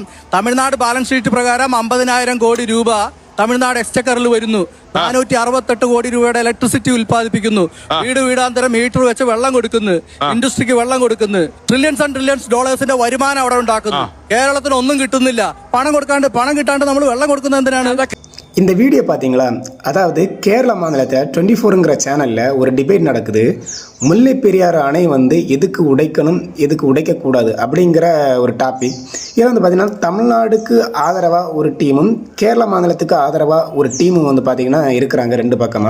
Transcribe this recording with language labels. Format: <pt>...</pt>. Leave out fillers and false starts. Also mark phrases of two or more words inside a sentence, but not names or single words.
<ml>തമിഴ്നാട്</ml> <en>balance sheet</en> <ml>പ്രകാരം 50,000 കോടി രൂപ തമിഴ്നാട് എക്സ്ചക്കറിൽ വരുന്നു. 468 കോടി രൂപയുടെ ഇലക്ട്രിസിറ്റി ഉൽപ്പാദിപ്പിക്കുന്നു. വീട് വീടാന്തരം മീറ്റർ വെച്ച് വെള്ളം കൊടുക്കുന്നു. ഇൻഡസ്ട്രിക്ക് വെള്ളം കൊടുക്കുന്നു.</ml> <en>trillions and trillions</en> <ml>ഡോളേഴ്സിന്റെ വരുമാനം അവിടെ ഉണ്ടാക്കുന്നു. കേരളത്തിന് ഒന്നും കിട്ടുന്നില്ല. പണം കിട്ടാണ്ട് നമ്മൾ വെള്ളം കൊടുക്കുന്നത് എന്തിനാണ്?</ml> <ta>இந்த வீடியோ பார்த்தீங்களா? அதாவது கேரள மாநிலத்தில் 24ங்கிற சேனலில் ஒரு டிபேட் நடக்குது. முல்லை பெரியாறு அணை எதுக்கு உடைக்கணும், எதுக்கு உடைக்கக்கூடாது அப்படிங்கிற ஒரு டாபிக். இதில் பார்த்தீங்கன்னா தமிழ்நாடுக்கு ஆதரவாக ஒரு டீமும் கேரள மாநிலத்துக்கு ஆதரவாக ஒரு டீமும் பார்த்தீங்கன்னா இருக்கிறாங்க ரெண்டு பக்கமாக.</ta>